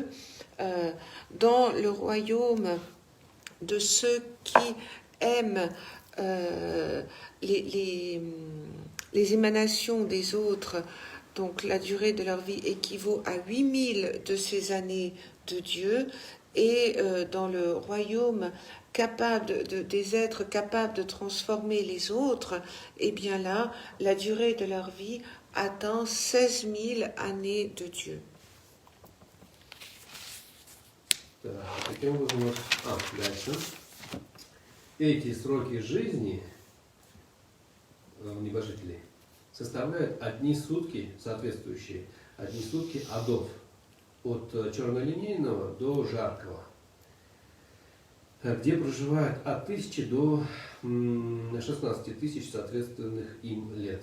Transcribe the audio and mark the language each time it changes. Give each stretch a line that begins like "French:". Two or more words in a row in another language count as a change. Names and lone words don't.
French: Dans le royaume de ceux qui aiment les émanations des autres, donc la durée de leur vie équivaut à 8000 de ces années de Dieu. Et dans le royaume des êtres capables de transformer les autres, eh bien là, la durée de leur vie atteint 16 000 années de Dieu.
Russian: Таким образом, дальше. Эти сроки жизни небожителей составляют одни сутки, соответствующие одни сутки адов, от чернолинейного до жаркого, где проживает от 1000 до 16 тысяч соответственных им лет.